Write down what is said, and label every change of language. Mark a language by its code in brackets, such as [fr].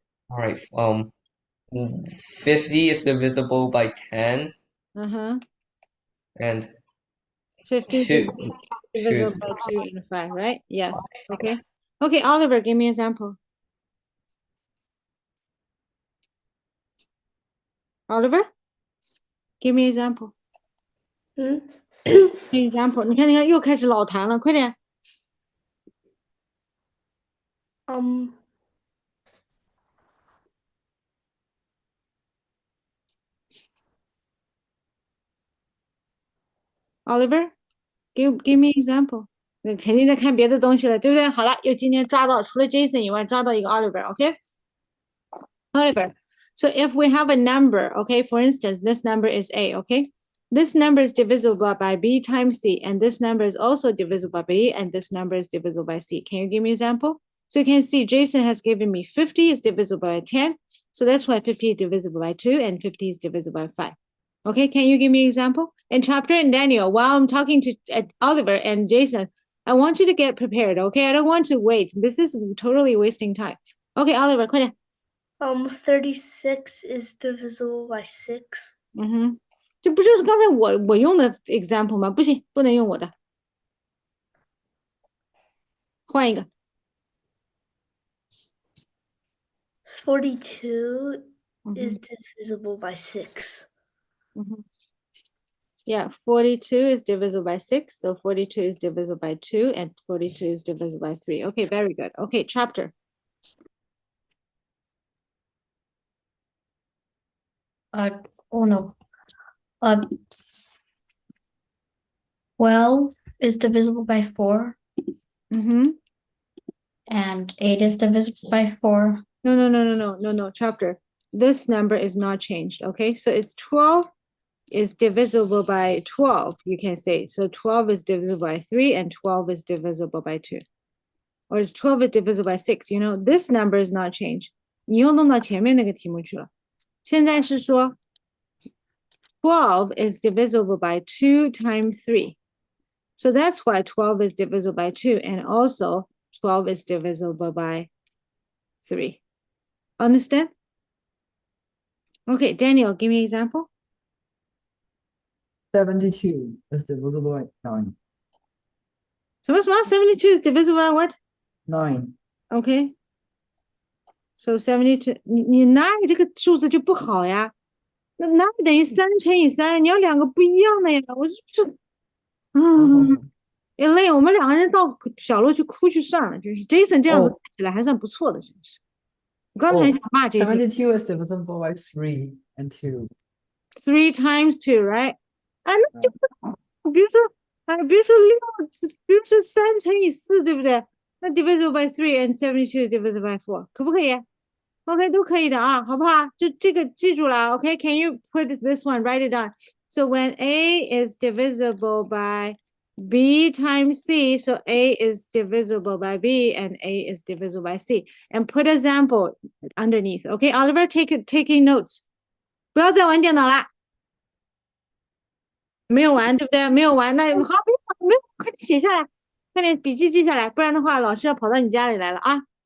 [en] All right. 50 is divisible by 10, and 50 is 2 divisible by 2 and 5, right? Yes. Okay. Okay, Oliver, give me an example. Oliver, give me an example. Example. [zh] 你看又开始老谈了，快点。 [en] Oliver, give me an example. [zh] 那肯定在看别的东西了，对不对？好了，又今天抓到除了 Jason 以外，抓到一个 Oliver，OK？ [en] Oliver. So if we have a number, okay, for instance, this number is A, okay? This number is divisible by B times C, and this number is also divisible by B, and this number is divisible by C. Can you give me an example? So you can see Jason has given me 50 is divisible by 10. So that's why 50 is divisible by 2 and 50 is divisible by 5. Okay, can you give me an example? And Chapter and Daniel, while I'm talking to Oliver and Jason, I want you to get prepared, okay? I don't want to wait. This is totally wasting time. Okay, Oliver, [zh] 快点。 [en] 36 is divisible by 6. [zh] 这不就是刚才我用的 example 吗？不行，不能用我的，换一个。 [en] 42 is divisible by 6. Yeah, 42 is divisible by 6, so 42 is divisible by 2, and 42 is divisible by 3. Okay, very good. Okay, chapter. Oh no. 12 is divisible by 4, and 8 is divisible by 4. No, chapter. This number is not changed, okay? So it's 12 is divisible by 12, you can say. So 12 is divisible by 3, and 12 is divisible by 2. Or is 12 is divisible by 6, you know, this number is not changed. [zh] 你又弄到前面那个题目去了。现在是说 [en] 12 is divisible by 2 times 3. So that's why 12 is divisible by 2, and also 12 is divisible by 3. Understand? Okay, Daniel, give me an example. 72 is divisible by 9. So what's 72 is divisible by what? 9. Okay. [zh] So 72, 你哪里这个数字就不好呀？那哪里等于3乘以3？ 你要两个不一样的呀！我就Elaine，我们两个人到角落去哭去算了，真是 Jason 这样子看起来还算不错的，真是。我刚才想骂 Jason。 [en] 72 is divisible by 3 and 2. 3 times 2, right? [zh] 啊，那就比如说6，比如说3乘以4，对不对？ [en] 那 divisible by 3 and 72 is divisible by 4， [zh] 可不可以 [en] ？OK， [zh] 都可以的啊，好不好？就这个记住了 [en] ，OK？Can you put this one, write it down? So when A is divisible by B times C, so A is divisible by B and A is divisible by C. And put example underneath. Okay, Oliver, taking notes. [zh] 不要再玩电脑啦。没有玩，对不对？没有玩，那好，没有，快点写下来，快点笔记记下来，不然的话，老师要跑到你家里来了啊。